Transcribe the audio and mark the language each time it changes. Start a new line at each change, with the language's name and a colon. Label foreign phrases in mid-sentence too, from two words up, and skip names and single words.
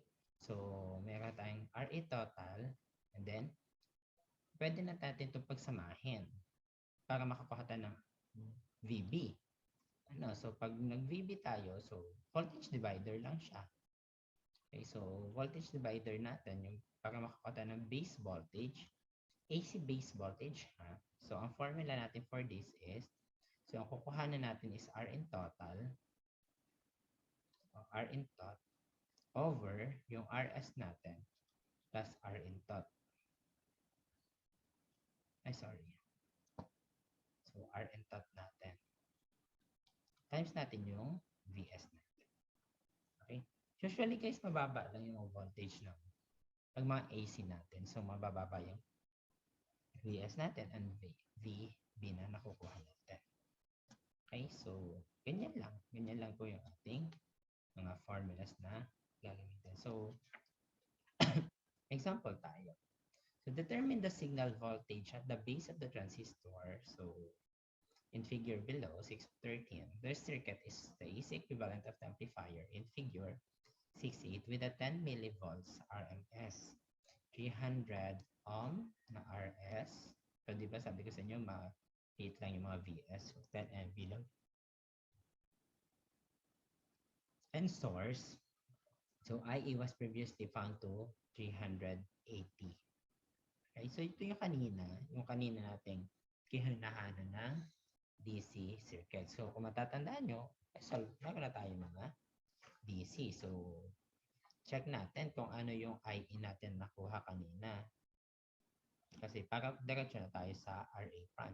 Filipino: So, meron tayong RE total,
English: and then,
Filipino: pwede na natin itong pagsamahin para makakuha tayo ng VB. So, pag nag-VB tayo, so,
English: voltage divider
Filipino: lang siya. Okay, so,
English: voltage divider
Filipino: natin, yung para makakuha tayo ng
English: base voltage, AC base voltage.
Filipino: So, ang formula natin
English: for this is,
Filipino: so, ang kukuhanan natin is
English: R in total, R in tot,
Filipino: over yung RS natin,
English: plus R in tot.
Filipino: Sorry. So,
English: R in tot
Filipino: natin. Times natin yung VS natin. Okay? Usually, guys, mababa lang yung voltage ng pag mga AC natin. So, mabababa yung VS natin and VB na nakukuha natin. Okay? So, ganyan lang. Ganyan lang po yung ating mga formulas na gagamitin. So, example tayo.
English: So, determine the signal voltage at the base of the transistor. So, in figure below, 6.13, the circuit is the AC equivalent of the amplifier in figure 6.8 with a 10 millivolts RMS, 300 ohm na RS.
Filipino: So, di ba sabi ko sa inyo, ma-hit lang yung mga VS, 10 MV lang.
English: And source, so IE was previously found to 380.
Filipino: Okay, so ito yung kanina nating kihanahanan ng
English: DC circuit.
Filipino: So, kung matatandaan nyo, solve na tayo mga DC. So, check natin kung ano yung IE natin nakuha kanina. Kasi para diretso na tayo sa RA prime.